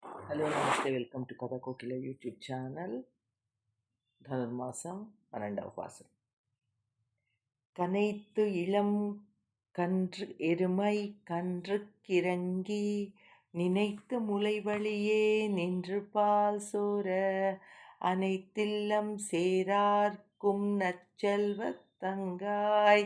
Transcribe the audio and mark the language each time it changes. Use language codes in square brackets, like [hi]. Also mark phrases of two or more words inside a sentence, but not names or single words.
[te] హలో నమస్తే, [en] welcome to [te] కథ కోకిల [en] YouTube channel. [te] ధనుర్మాసం 12వ మాసం. [ta] கனைத்து இளம் கன்று எருமை கன்றுக்கிறங்கி நினைத்து முளைவழியே நின்று பால் சோர அனைத்தில்லம் சேரார்க்கும் நற்செல்வத் தங்காய்